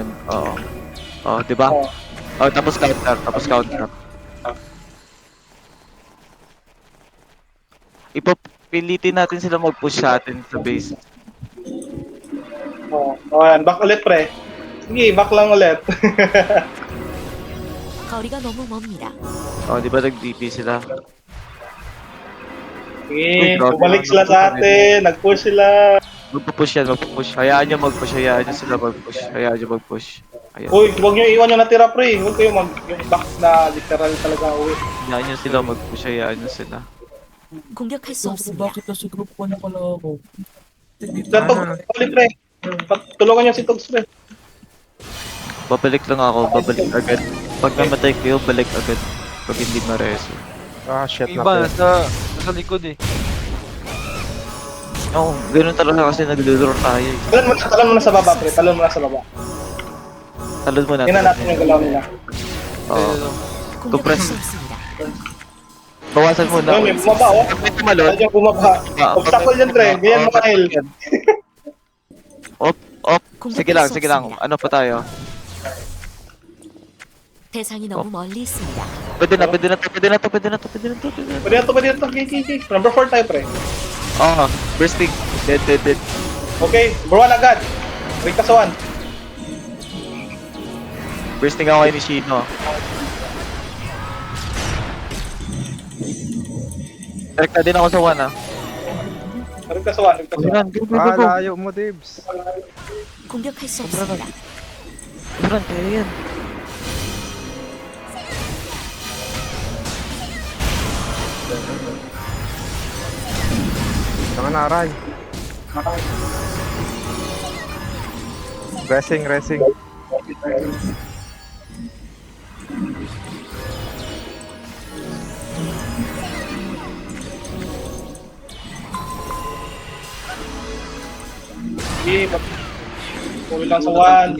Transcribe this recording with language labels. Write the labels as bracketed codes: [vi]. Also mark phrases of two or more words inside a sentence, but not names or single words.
[tl] Oo. Diba? Oo. Tapos counter. Ipapilitin natin sila mag-push sa atin sa base. Oo, yan. Back ulit pre. Sige, back lang ulit. [ko] 거리가 너무 멉니다. [tl] Diba nag-DP sila? Sige, grabe bumalik naman. sila sa atin. Nag-push sila. Magpupush. Hayaan nyo mag-push. Hayaan nyo mag-push. Ayan. Uy, huwag nyo iwan yung natira pre. Huwag kayo yung back na literal talaga uwi. Hayaan nyo sila mag-push. Hayaan nyo sila. [ko] 공격할 수 없습니다. [tl] Bakit nasa group 1 pala ako? Gatog, ulit pre. Tulungan nyo si Togs pre. Babalik lang ako. Babalik agad. Pag namatay kayo, balik agad. Pag hindi ma-reso. Shit na play. Nasa likod eh. Oo, ganun talaga kasi nag-lure tayo eh. Talon mo na sa baba pre. Talon mo na sa baba. Talon mo Tingnan natin yung galaw nila. Oo. [ko] 공격할 수 없습니다. [tl] Bawasan mo na. Ayun, yung bumaba oh. Pag may tumalon, Ayun yung bumaba. Obstacle yan pre. Ganyan mo kail. op. Sige lang. Ano pa tayo? [ko] 대상이 너무 멀리 있습니다. [tl] Pwede na to. Pwede na to. Okay. Number 4 tayo pre. [en] Bursting. Dead. [tl] Okay, number 1 agad. Wait ka sa 1. Bursting ako kay ni Shino. Direct na din ako sa 1 ah. Rip ka sa 1, rip ka sa 1. [en] Run, go, go, go, Ah, go. [tl] layo mo, Dibs. [ko] 공격할 수 없습니다. [tl] Run, kaya yan. Saka na, Aray. Racing. Sige, uwi lang sa 1.